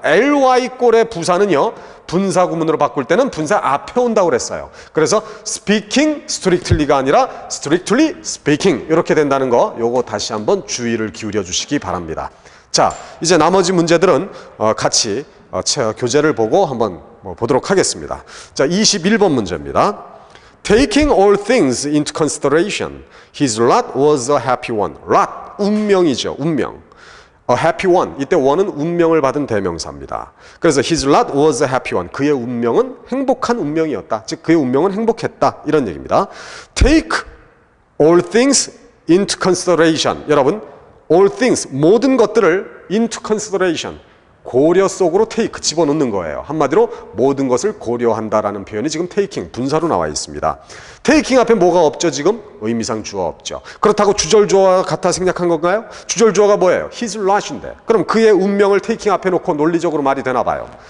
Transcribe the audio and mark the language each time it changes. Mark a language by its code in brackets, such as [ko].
[ko] ly 꼴의 부사는요. 분사 구문으로 바꿀 때는 분사 앞에 온다고 그랬어요. 그래서 [en] speaking strictly [ko] 가 아니라 [en] strictly speaking [ko] 이렇게 된다는 거 요거 다시 한번 주의를 기울여 주시기 바랍니다. 자, 이제 나머지 문제들은 같이 교재를 보고 한번 보도록 하겠습니다. 자, 21번 문제입니다. [en] Taking all things into consideration, his lot was a happy one. lot, [ko] 운명이죠. 운명. [en] A happy one. [ko] 이때 one은 운명을 받은 대명사입니다. 그래서 [en] his lot was a happy one. [ko] 그의 운명은 행복한 운명이었다. 즉 그의 운명은 행복했다. 이런 얘기입니다. [en] Take all things into consideration. [ko] 여러분, [en] all things, [ko] 모든 것들을 [en] into consideration, [ko] 고려 속으로 take 집어넣는 거예요. 한마디로 모든 것을 고려한다라는 표현이 지금 taking 분사로 나와 있습니다. taking 앞에 뭐가 없죠? 지금 의미상 주어 없죠. 그렇다고 주절주어와 같아 생략한 건가요? 주절주어가 뭐예요? [en] his lot [ko] 인데 그럼 그의 운명을 taking 앞에 놓고 논리적으로 말이 되나 봐요.